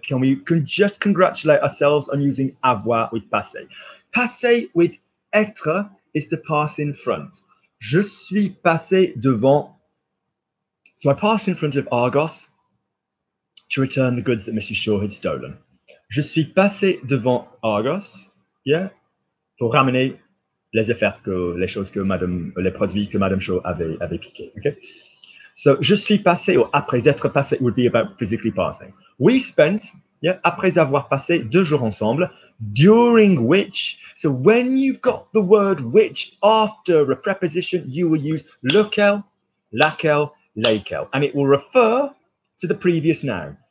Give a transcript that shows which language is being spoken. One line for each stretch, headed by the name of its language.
English: Can we just congratulate ourselves on using avoir with passé? Passé with être is to pass in front.
French: Je suis passé devant.
English: So I passed in front of Argos to return the goods that Mrs. Shaw had stolen.
French: Je suis passé devant Argos, yeah, pour ramener les affaires les choses que les produits que Madame Shaw avait piqués.
English: Okay. So,
French: je suis passé,
English: or
French: après être passé
English: would be about physically passing. We spent, yeah,
French: après avoir passé 2 jours ensemble,
English: during which, so when you've got the word which after a preposition, you will use lequel, laquelle, lesquels, and it will refer to the previous noun.